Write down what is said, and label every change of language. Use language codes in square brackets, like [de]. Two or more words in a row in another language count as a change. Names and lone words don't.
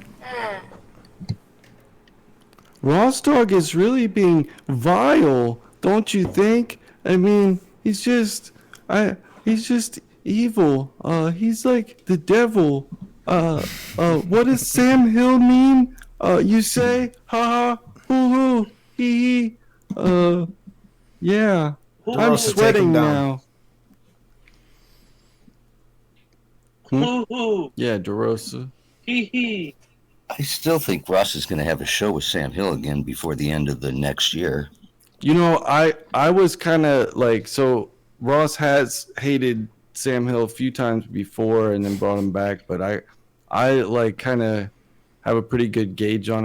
[en] Ross Dog is really being vile, don't you think? I mean, he's just evil. He's like the devil. What does Sam Hill mean? You say, ha ha, hoo hoo, hee hee. Yeah. I'm Ross, take him sweating down. now. Hoo hoo. Yeah, DeRosa. Hee hee. I still think Ross is going to have a show with Sam Hill again before the end of the next year. You know, I was kind of like, so Ross has hated Sam Hill a few times before and then brought him back, but I like kind of have a pretty good gauge on it.